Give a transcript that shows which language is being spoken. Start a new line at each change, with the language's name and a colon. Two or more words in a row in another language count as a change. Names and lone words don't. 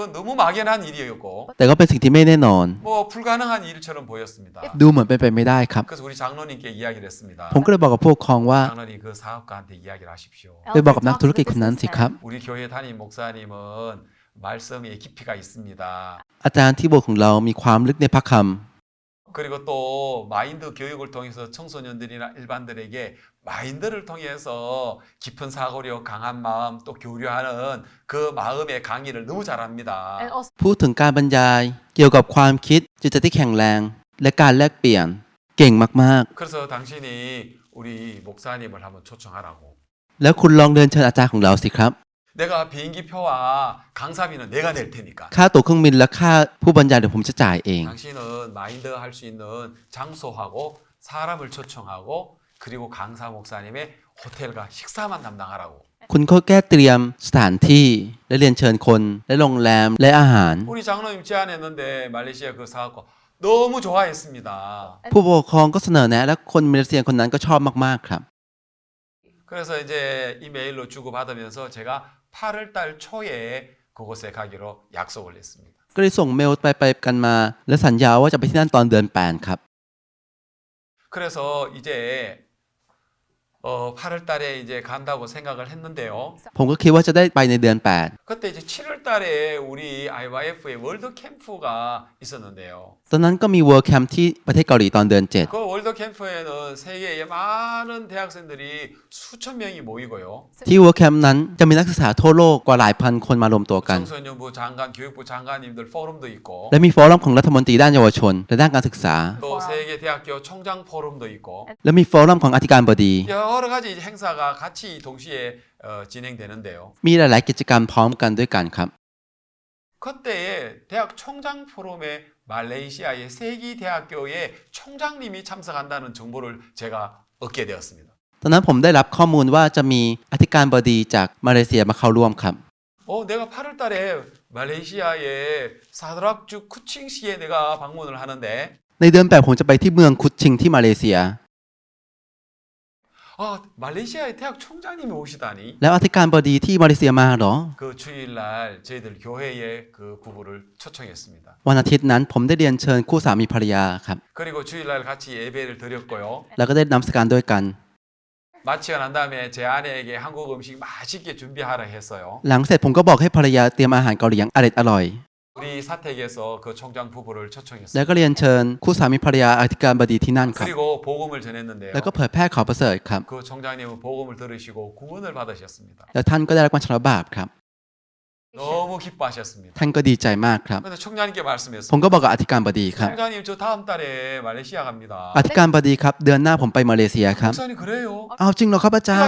Korean: 그건 너무 막연한 일이었고
Thai: แต่ก็เป็นสิ่งที่ไม่แน่นอน
Korean: 뭐 불가능한 일처럼 보였습니다.
Thai: ดูเหมือนเป็นไปไม่ได้ครับ
Korean: 그래서 우리 장로님께 이야기를 했습니다.
Thai: ผมก็เลยบอกกับผู้ปกครองว่า
Korean: 장로님 그 사업가한테 이야기를 하십시오.
Thai: ไปบอกกับนักธุรกิจคนนั้นสิครับ
Korean: 우리 교회 담임 목사님은 말씀에 깊이가 있습니다.
Thai: อาจารย์ที่โบสถ์ของเรามีความลึกในพระคำ
Korean: 그리고 또 마인드 교육을 통해서 청소년들이나 일반들에게 마인드를 통해서 깊은 사고력, 강한 마음, 또 교류하는 그 마음의 강의를 너무 잘합니다.
Thai: พูดถึงการบรรยายเกี่ยวกับความคิดจิตใจที่แข็งแรง และการแลกเปลี่ยนเก่งมาก
Korean: 그래서 당신이 우리 목사님을 한번 초청하라고.
Thai: ๆ แล้วคุณลองเดินเชิญอาจารย์ของเราสิครับ
Korean: 내가 비행기표와 강사비는 내가 낼 테니까.
Thai: ค่าตั๋วเครื่องบินและค่าผู้บรรยายเดี๋ยวผมจะจ่ายเอง
Korean: 당신은 마인드 할 수 있는 장소하고 사람을 초청하고 그리고 강사 목사님의 호텔과 식사만 담당하라고.
Thai: คุณก็แก้เตรียมสถานที่และเรียนเชิญคนและโรงแรมและอาหาร
Korean: 우리 장로님 제안했는데 말레이시아 그 사업가 너무 좋아했습니다.
Thai: ผู้ปกครองก็เสนอแนะและคนมาเลเซียคนนั้นก็ชอบมากๆครับ
Korean: 그래서 이제 이메일로 주고받으면서 제가 8월 달 초에 그곳에 가기로 약속을 했습니다.
Thai: ก็เลยส่งเมลไปกันมา และสัญญาว่าจะไปที่นั่นตอนเดือน8ครับ
Korean: 그래서 이제 8월 달에 이제 간다고 생각을 했는데요.
Thai: ผมก็คิดว่าจะได้ไปในเดือน
Korean: 그때 이제 7월 달에 우리 IYF의 월드 캠프가 있었는데요.
Thai: 8 ตอนนั้นก็มี World Camp ที่ประเทศเกาหลีตอนเดือน
Korean: 그 월드 캠프에는 세계의 많은 대학생들이 수천 명이 모이고요.
Thai: 7 ที่ World Camp นั้นจะมีนักศึกษาทั่วโลกกว่าหลายพันคนมารวมตัวกัน
Korean: 청소년부 장관, 교육부 장관님들 포럼도 있고
Thai: และมีฟอรัมของรัฐมนตรีด้านเยาวชนและด้านการศึกษา
Korean: 또 세계 대학교 총장 포럼도 있고
Thai: และมีฟอรัมของอธิการบดี
Korean: 여러 가지 행사가 같이 동시에 진행되는데요.
Thai: มีหลายๆกิจกรรมพร้อมกันด้วยกันครับ
Korean: 그때에 대학 총장 포럼에 말레이시아의 세기 대학교의 총장님이 참석한다는 정보를 제가 얻게 되었습니다.
Thai: ตอนนั้นผมได้รับข้อมูลว่าจะมีอธิการบดีจากมาเลเซียมาเข้าร่วมครับ
Korean: 내가 8월 달에 말레이시아의 사드락주 쿠칭시에 내가 방문을 하는데
Thai: ในเดือน8ผมจะไปที่เมืองคุชชิงที่มาเลเซีย
Korean: 말레이시아의 대학 총장님이 오시다니
Thai: แล้วอธิการบดีที่มาเลเซียมาเหรอ
Korean: 그 주일날 저희들 교회에 그 부부를 초청했습니다.
Thai: วันอาทิตย์นั้นผมได้เรียนเชิญคู่สามีภรรยาครับ
Korean: 그리고 주일날 같이 예배를 드렸고요.
Thai: แล้วก็ได้นำสการด้วยกัน
Korean: 마치고 난 다음에 제 아내에게 한국 음식 맛있게 준비하라 했어요.
Thai: หลังเสร็จผมก็บอกให้ภรรยาเตรียมอาหารเกาหลีอย่างอร่อย
Korean: 우리 사택에서 그 총장 부부를
Thai: แล้ว
Korean: 초청했어요.
Thai: ก็เรียนเชิญคู่สามีภรรยาอธิการบดีที่นั่นครับ
Korean: 그리고 복음을 전했는데요.
Thai: แล้วก็เผยแพร่ข่าวประเสริฐครับ
Korean: 그 총장님은 복음을 들으시고 구원을 받으셨습니다.
Thai: แล้วท่านก็ได้รับการชำระบาปครับ
Korean: 너무 기뻐하셨습니다.
Thai: ท่านก็ดีใจมากครับ
Korean: 근데 총장님께
Thai: ผม
Korean: 말씀했어요.
Thai: ก็บอกกับอธิการบดีครับ
Korean: 총장님 저 다음 달에 말레이시아 갑니다.
Thai: อธิการบดีครับเดือนหน้าผมไปมาเลเซียครับ
Korean: 목사님 그래요?
Thai: เอาจริงเหรอครับอาจารย์